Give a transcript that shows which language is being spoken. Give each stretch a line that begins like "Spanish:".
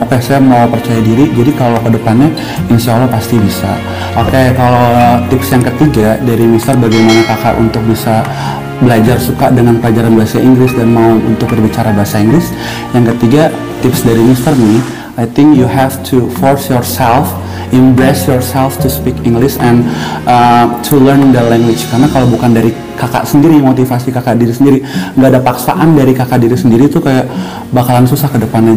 Indonesian: Oke, saya mau percaya diri, jadi kalau kedepannya insya Allah pasti bisa. Oke, kalau tips yang ketiga dari Mister, bagaimana kakak untuk bisa belajar suka dengan pelajaran bahasa Inggris dan mau untuk berbicara bahasa Inggris. Yang ketiga, tips dari Mister nih,
English: I think you have to force yourself, embrace yourself to speak English and to learn the language.
Indonesian: Karena kalau bukan dari kakak sendiri, motivasi kakak diri sendiri, nggak ada paksaan dari kakak diri sendiri, itu kayak bakalan susah ke depannya.